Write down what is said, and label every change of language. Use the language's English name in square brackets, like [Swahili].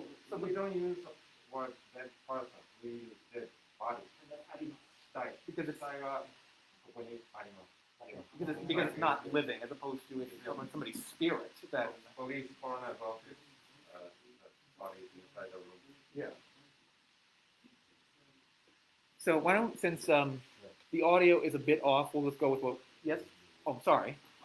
[English] So we don't use the word dead person. We use dead body. 死体。 Because it's [Japanese] 死体がここにあります。 [English] because it's not living as opposed to it's somebody's spirit that Police coroner's office. Body is inside the room. yeah. So why don't since the audio is a bit off, we'll just go with what yes. Oh, sorry.